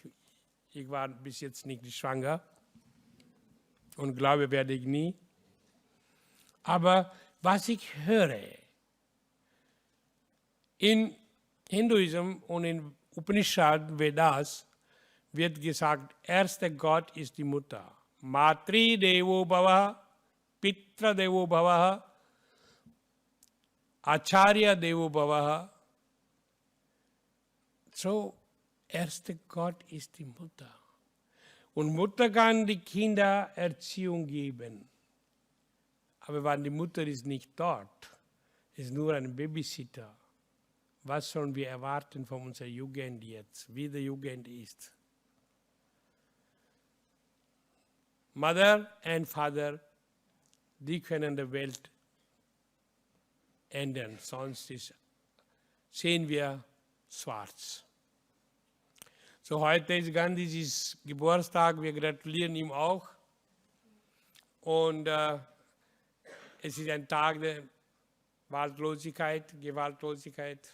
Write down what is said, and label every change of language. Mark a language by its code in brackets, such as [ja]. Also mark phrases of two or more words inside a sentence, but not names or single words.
[de] Ich war bis jetzt nicht schwanger und glaube, werde ich nie. Aber was ich höre, in Hinduismus und in Upanishad, Vedas, wird gesagt, erster Gott ist die Mutter. [sa] Matri Devo Bhava, Pitra Devo Bhava, Acharya Devo Bhava. [de] So, erster Gott ist die Mutter. Und Mutter kann die Kinder Erziehung geben. Aber wenn die Mutter ist nicht dort, ist nur ein Babysitter. Was sollen wir erwarten von unserer Jugend jetzt, wie die Jugend ist? [en] Mother and Father, [de] die können die Welt ändern, sonst sehen wir schwarz. So, heute ist Gandhis Geburtstag, wir gratulieren ihm auch. Und es ist ein Tag der Gewaltlosigkeit.